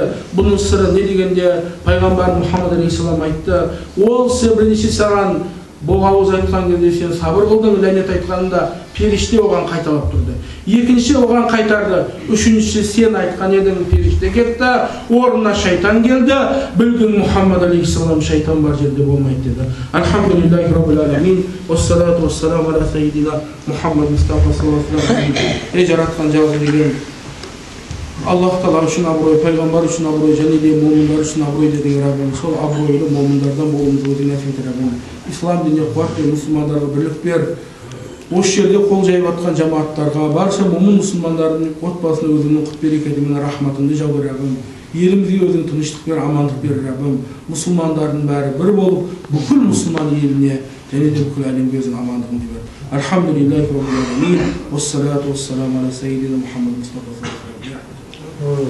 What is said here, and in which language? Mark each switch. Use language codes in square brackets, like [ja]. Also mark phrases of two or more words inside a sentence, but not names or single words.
[kk] Бұның сыры не дегенде Пайғамбар Мұхаммад алейхиссалам айтты: "Ол сіз бірінші саған боғауыз айтқан кезде сен сабыр қылдың, ләнет айтқанында періште оған қайталап тұрды. Екінші оған қайтарды. Үшінші сен айтқан едің, періште кетті, орнына шайтан келді. Білдің Мұхаммад алейхиссалам шайтан бар жерде болмайды" деді. [ar] الحمد لله رب العالمين. والصلاة والسلام على سيدنا محمد مصطفى صلى الله عليه وسلم. [kk] Жаратқан жалғыз деген Аллах Тағала үшін абырой, пайғамбар үшін абырой, және де момындар үшін абырой деген Раббим. Сол абыройлы момындардан болуымызға өзің нәсіп ет Раббим. Ислам дініне қуат бер, мұсылмандарға бірлік бер. Осы жерде қол жайып жатқан жамааттарға, барша момын мұсылмандардың отбасына өзіңнің құт берекетімен рахматыңды жауып Раббим. Елімізге өзің тыныштық бер, амандық бер Раббим. Мұсылмандардың бәрі бір болып, бүкіл мұсылман еліне және де бүкіл әлемге өзің амандығыңды бер. [ar] الحمد لله رب العالمين. والصلاة والسلام على سيدنا محمد مصطفى صلى الله عليه وسلم.